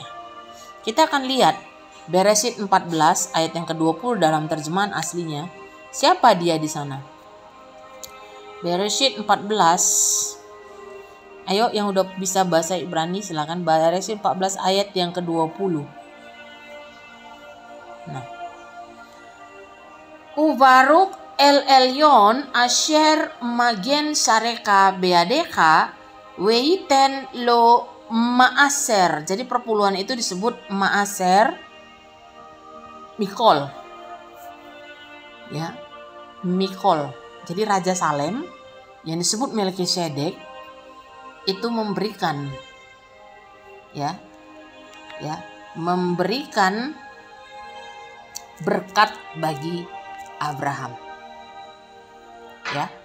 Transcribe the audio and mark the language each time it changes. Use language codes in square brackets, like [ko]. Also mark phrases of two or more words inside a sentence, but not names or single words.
[id] Kita akan lihat Beresit 14 ayat yang ke-20 dalam terjemahan aslinya. Siapa dia di sana? Beresit 14. Ayo yang udah bisa bahasa Ibrani silakan. Beresit 14 ayat yang ke-20. Nah. [he] וברוך אל עליון אשר מגן צריך בידך ויתן לו מעשר. [id] Jadi perpuluhan itu disebut maaser. Mikol, ya, Mikol. Jadi Raja Salem yang disebut Melkisedek itu memberikan, memberikan berkat bagi Abraham, ya.